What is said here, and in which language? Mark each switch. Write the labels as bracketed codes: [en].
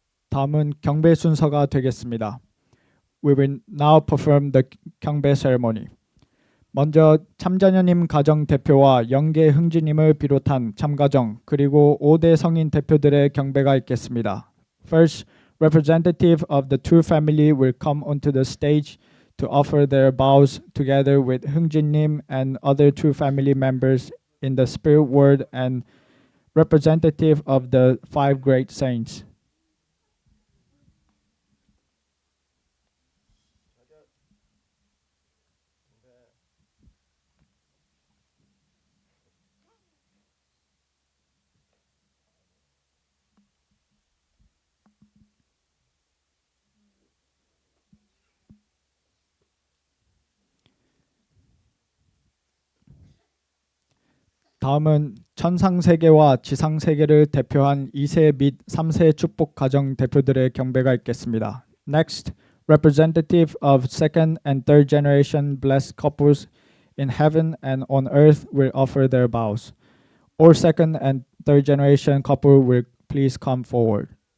[ko] 다음은 경배 순서가 되겠습니다. [en] We will now perform the 경배 ceremony. [ko] 먼저 참자녀님 가정 대표와 영계 흥주님을 비롯한 참가정 그리고 5대 성인 대표들의 경배가 있겠습니다. [en] First, representative of the True Family will come onto the stage to offer their vows together with 흥주님 and other True Family members in the spirit world and representative of the 5 great saints. [ko] 다음은 천상세계와 지상세계를 대표한 2세 및 3세 축복 가정 대표들의 경배가 있겠습니다. [en] Next, representative of second and third generation blessed couples in heaven and on earth will offer their vows. All second and third generation couple will please come forward.